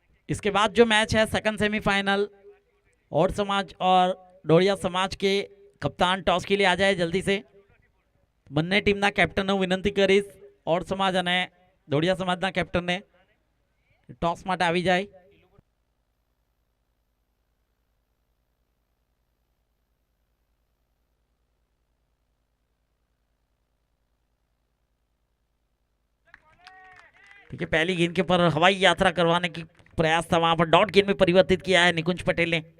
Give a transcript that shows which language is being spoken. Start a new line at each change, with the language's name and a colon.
Hindi: इसके बाद जो मैच है सेकंड सेमीफाइनल, और समाज और डोरिया समाज के कप्तान टॉस के लिए आ जाए जल्दी से।
Gujarati: બંને ટીમના કેપ્ટનો વિનંતી કરીશ, ઓડ સમાજ અને દોડિયા સમાજના કેપ્ટનને ટોસ માટે આવી જાય।
Hindi: ठीक है, पहली गेंद के पर हवाई यात्रा करवाने की प्रयास था, वहां पर डॉट गेंद में परिवर्तित किया है निकुंज पटेल ने।